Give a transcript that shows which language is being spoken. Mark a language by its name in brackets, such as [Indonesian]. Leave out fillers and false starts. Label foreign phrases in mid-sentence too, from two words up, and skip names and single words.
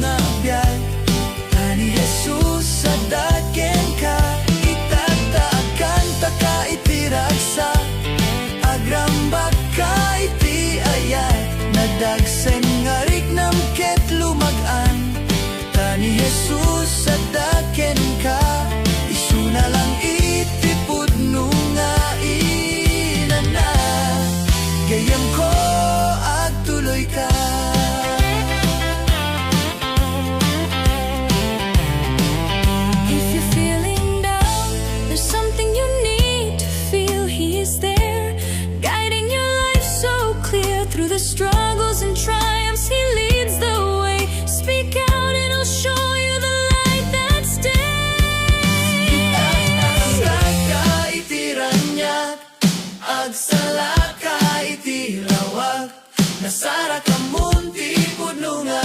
[Iloko] nga biag tani Jesus adaken ka itataagan taka itiragsa agrambag ka iti ayat nadagsen nga riknam ket lumagan tani Jesus adaken ka isu na lang iti pudno nga inana gayam ko agtuloy ka [English] if you're feeling down there's something you need to feel he is there guiding your life so clear through the struggles and triumphs he leads the way speak out and he'll show you the light that's day [Iloko] ka itiranyag agsala ka itilawag nasara ka munti pudno nga